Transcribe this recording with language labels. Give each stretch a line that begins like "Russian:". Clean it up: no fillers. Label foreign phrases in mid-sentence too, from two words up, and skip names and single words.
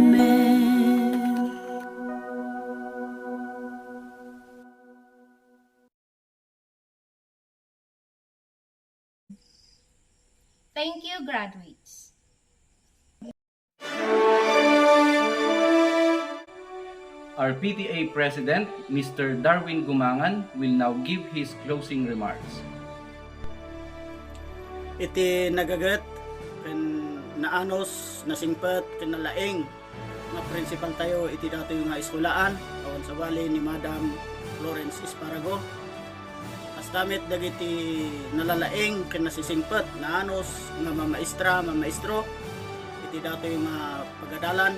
English: Thank you, graduates. Our PTA President, Mr. Darwin Gumangan, will now give his closing remarks.
Iloko: Iti nagagat ken naanos nasingpet ken nalaing nga principal tayo iti dato nga eskulaan awan sa bali ni Madam Florence Esparago. Astamit dagiti nalalaing ken nasisingpet naanos nga mamaestro iti dato nga pagadalan.